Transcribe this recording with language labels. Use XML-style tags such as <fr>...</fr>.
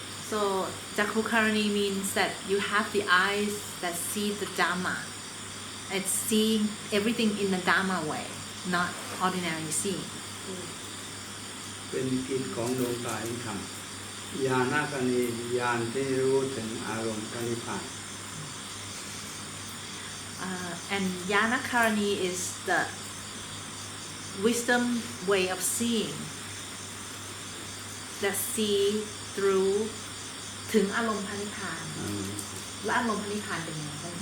<en>So Jakukarani means that you have the eyes that see the Dhamma. It's seeing everything in the Dhamma way, not ordinary seeing.</en> <th>เป็นกิจของดวงตาเห็นธรรมญาณกรณีญาณที่รู้ถึงอารมณ์นิพพาน</th> <en>And Yanakarani is the wisdom way of seeing that see through</en> <th>ถึงอารมณ์พระนิพพาน และอารมณ์พระนิพพานเป็นยังไงบ้าง</th>